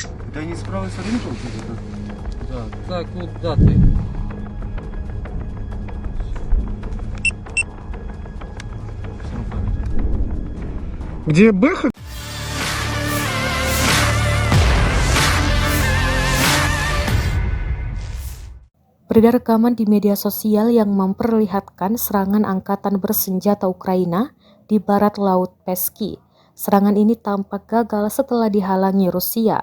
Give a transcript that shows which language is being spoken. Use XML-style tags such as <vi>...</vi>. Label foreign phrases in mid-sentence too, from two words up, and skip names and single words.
<ru>Да они с правой стороны получается, да? Да, так, куда ты? Всё руками. Где Бэха?</ru> <id>Beredar rekaman di media sosial yang memperlihatkan serangan angkatan bersenjata Ukraina di barat laut Peski. Serangan ini tampak gagal setelah dihalangi Rusia.</id>